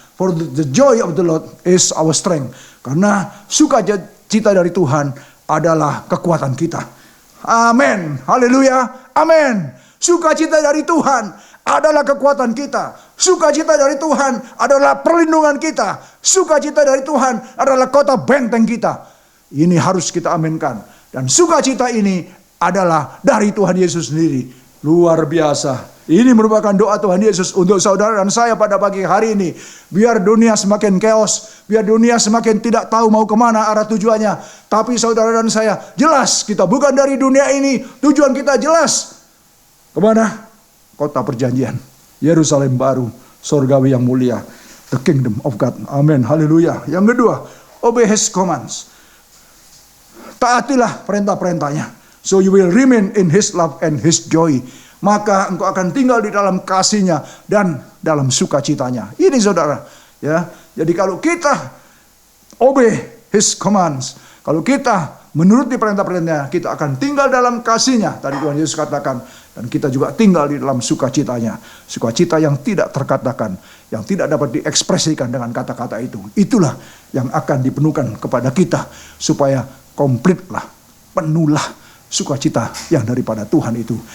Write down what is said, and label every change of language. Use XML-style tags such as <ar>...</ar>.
<en>For the joy of the Lord is our strength.</en> <id>Karena sukacita dari Tuhan adalah kekuatan kita. Amin. Haleluya. Amin. Sukacita dari Tuhan adalah kekuatan kita. Sukacita dari Tuhan adalah perlindungan kita. Sukacita dari Tuhan adalah kota benteng kita. Ini harus kita aminkan. Dan sukacita ini adalah dari Tuhan Yesus sendiri. Luar biasa. Ini merupakan doa Tuhan Yesus untuk saudara dan saya pada pagi hari ini. Biar dunia semakin chaos. Biar dunia semakin tidak tahu mau kemana arah tujuannya. Tapi saudara dan saya jelas kita bukan dari dunia ini. Tujuan kita jelas. Kemana? Kota perjanjian. Yerusalem baru. Surgawi yang mulia.</id> <en>The kingdom of God.</en> <id>Amin. Haleluya. Yang kedua.</id> <en>Obey his commands.</en> <id>Taatilah perintah-perintahnya.</id> <en>So you will remain in his love and his joy.</en> <id>Maka engkau akan tinggal di dalam kasihnya dan dalam sukacitanya. Ini saudara. Ya. Jadi kalau kita</id> <en>obey his commands.</en> <id>Kalau kita menuruti perintah-perintahnya, kita akan tinggal dalam kasihnya. Tadi Tuhan Yesus katakan. Dan kita juga tinggal di dalam sukacitanya. Sukacita yang tidak terkatakan. Yang tidak dapat diekspresikan dengan kata-kata itu. Itulah yang akan dipenuhkan kepada kita. Supaya komplitlah, penuhlah sukacita yang daripada Tuhan itu.</id>